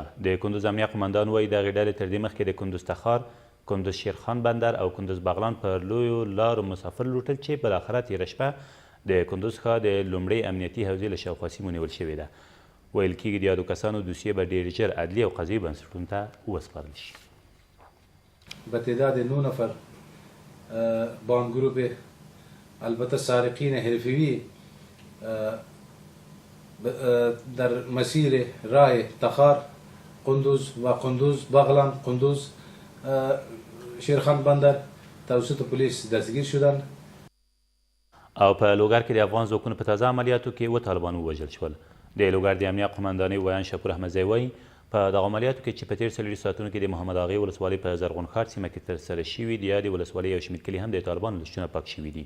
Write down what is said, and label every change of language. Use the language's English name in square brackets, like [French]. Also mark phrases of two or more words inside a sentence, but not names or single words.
[Pashto] د کندوز امنیه قمندان وایي دغې ډلې تر دې مخکې د کندوز تخار، کندوز شیرخان بندر او کندوز بغلان پر لویو لارو مسافر لوټل چې بالاخره تېره شپه د کندوز ښار د لومړۍ امنیتي حوزې له شاوخوا سیمو نیول شوې ده. ویل کېږي د یادو کسانو دوسیې به ډېر ژر عدلي او قضایي بنسټونو ته وسپارل شي. [Persian] به تعداد 9 نفر با آن گروه البته سارقین حرفه‌ای در مسیر راه تخار، قندوز و قندوز بغلان، قندوز شیرخان بندر توسط پلیس دستگیر شدند. [Pashto] او په لوګر کې د افغان ځواکونو په تازه عملیاتو کې 7 طالبان ووژل شول. د لوګر د امنیه قمندانۍ ویان شپور احمدزی وایي په دغه عملیاتو کې چې په تېر 40 ساعتونو کې د محمد اغې ولسوالۍ په زرغون ښار سیمه کې ترسره شوي د یادې ولسوالۍ یو شمېر کلي هم د طالبانو له شتونه پاک شوي دي.